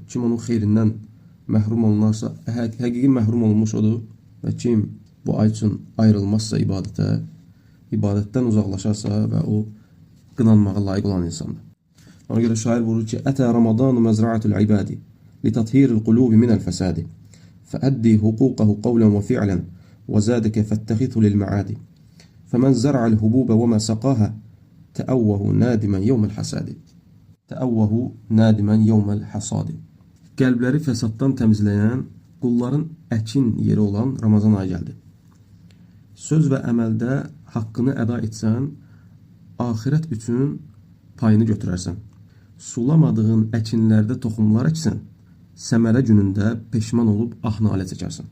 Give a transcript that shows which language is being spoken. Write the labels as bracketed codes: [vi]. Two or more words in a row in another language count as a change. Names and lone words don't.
[az] Kim onun xeyrindən məhrum olunarsa həqiqi məhrum olunmuş odur. Və kim bu ay üçün ayrılmazsa ibadətdən uzaqlaşarsa və o qınanmağa layiq olan insandır. Ona görə şair buyurur ki, [ar] أتى رمضان مزرعة العباد لتطهير القلوب من الفساد فأدي حقوقه قولا وفعلا وزادك فاتخذه للمعاد فمن زرع الهبوب وما سقاها تأوه نادما يوم الحساد [az] Qəlbləri fəsaddan təmizləyən, qulların əkin yeri olan Ramazan ayı gəldi. Söz və əməldə haqqını əda etsən, axirət üçün payını götürərsən. Sulamadığın əkinlərdə toxumlar əksən, səmərə günündə peşman olub ah nalə çəkərsən.